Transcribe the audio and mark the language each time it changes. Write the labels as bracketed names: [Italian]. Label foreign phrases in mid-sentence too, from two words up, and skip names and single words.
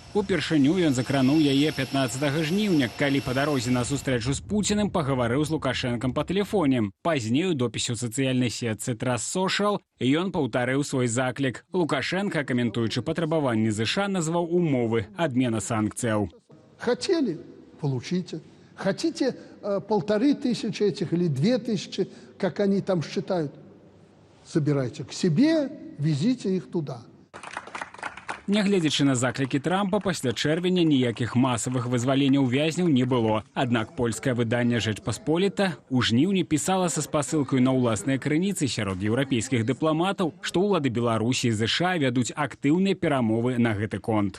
[Belarusian] Упершыню ён закрануў яе 15 жніўня, калі па дарозе на сустрэчу з Пуціним пагаварыў з Лукашэнкам па тэлефоне. Пазней у допісе ў сацыяльнай сетцы Trust Social ён паўтарыў свой заклік. Лукашенко, каментуючы патрабаванні ЗША, назваў умовы адмена санкцыяў. [Russian] Хотели – получите. Хотите 1500 этих или 2000, как они там считают, собирайте к себе, везите их туда. [Belarusian] Нягледзячы на заклікі Трампа, пасля чэрвеня ніякіх масавых вызваленняў вязняў не было. Аднак польскае выданне «Жэчпасполіта» у жніўні пісала са спасылкай на ўласныя крыніцы сярод еўрапейскіх дыпламатаў, што ўлады Беларусі і ЗША вядуць актыўныя перамовы на гэты конт.